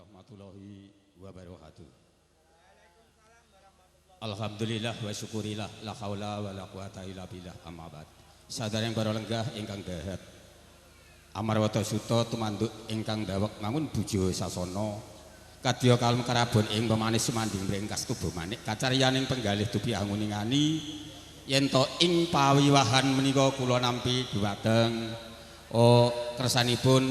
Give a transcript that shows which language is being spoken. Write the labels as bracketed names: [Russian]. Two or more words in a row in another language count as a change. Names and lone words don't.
[Arabic] ورحمة الله وبركاته. الحمد لله والشكر لله لا حول ولا قوة إلا بالله أما بعد. [Javanese] Sadaya para lenggah ingkang dahat. Amarwata suta tumanduk ingkang dawek mangun bujo sasana. Kadya kalem karabon ing pemanis sumanding mring kastuba manik kacaryaning penggalih dupi anguningani yen to ing pawiwahan menika kula nampi dhumateng kersanipun